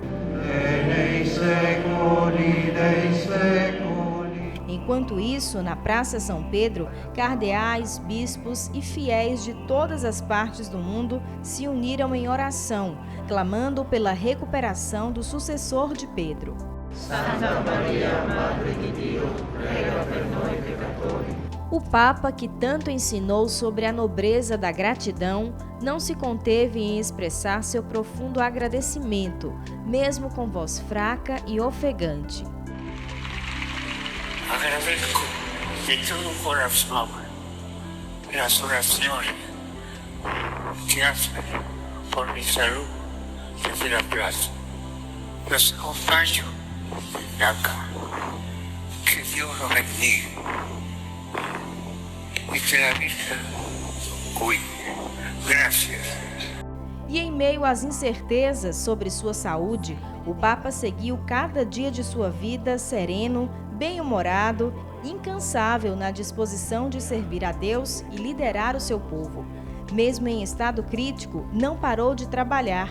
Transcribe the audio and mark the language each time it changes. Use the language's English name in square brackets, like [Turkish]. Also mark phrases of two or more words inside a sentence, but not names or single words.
[Portuguese] Enquanto isso, na Praça São Pedro, cardeais, bispos e fiéis de todas as partes do mundo se uniram em oração, clamando pela recuperação do sucessor de Pedro. [Italian] Santa Maria, Madre de Dio, prega per noi peccatori. [Portuguese] O Papa, que tanto ensinou sobre a nobreza da gratidão, não se conteve em expressar seu profundo agradecimento, mesmo com voz fraca e ofegante. Agradeço de todo o coração as orações que fazem por minha saúde desde a praça. [Spanish] Los acompaño acá. Que Dios los bendiga y que la Virgen cuide. Gracias. [Portuguese] E em meio às incertezas sobre sua saúde, o Papa seguiu cada dia de sua vida sereno, bem-humorado, incansável na disposição de servir a Deus e liderar o seu povo. Mesmo em estado crítico, não parou de trabalhar.